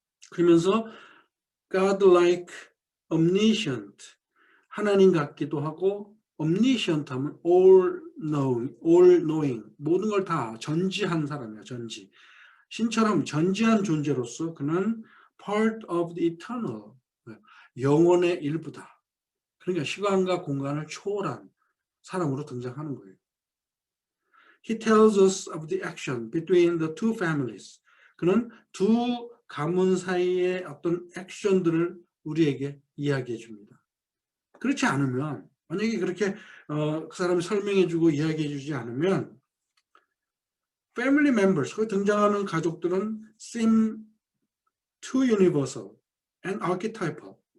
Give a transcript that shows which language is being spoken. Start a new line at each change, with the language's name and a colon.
Korean: 그러면서
English: God-like, omniscient,
Korean: 하나님 같기도 하고 omniscient 하면
English: all knowing,
Korean: 모든 걸 다 전지한 사람이에요. 전지. 신처럼 전지한 존재로서 그는
English: part of the eternal,
Korean: 영혼의 일부다. 그러니까 시간과 공간을 초월한 사람으로 등장하는 거예요.
English: He tells us of the action between the two families.
Korean: 그는 두 가문 사이의 어떤 액션들을 우리에게 이야기해 줍니다. 그렇지 않으면, 만약에 그렇게 그 사람이 설명해 주고 이야기해 주지 않으면
English: family members,
Korean: 그 등장하는 가족들은
English: seem too universal and archetypal.